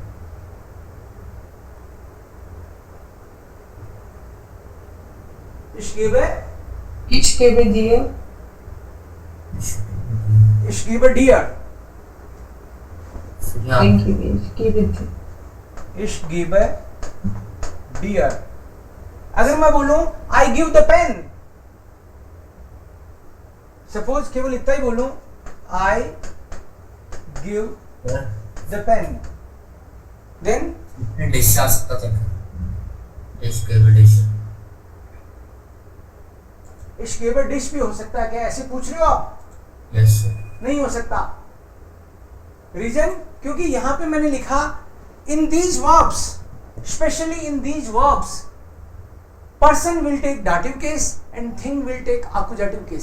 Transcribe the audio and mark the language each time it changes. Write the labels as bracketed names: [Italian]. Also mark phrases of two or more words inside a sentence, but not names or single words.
[German] Ich gebe. Ich gebe dir. Ich gebe dir. Ja. Den gebe ich. Gebe dir. Ich gebe dir. [Hindi] अगर मैं बोलूं [English] I give the pen, [Hindi] सपोज केवल इतना ही बोलूं [English] I give the pen, then [Hindi] डिश आ सकता था. [German] Ich gebe डिश. ich gebe dish [Hindi] भी हो सकता है. क्या ऐसे पूछ रहे हो आप? [English] yes sir. [Hindi] नहीं हो सकता. [English] रीजन, [Hindi] क्योंकि यहां पे मैंने लिखा [English] in these verbs, specially in these verbs, person will take dative case and thing will take Akkusativ case.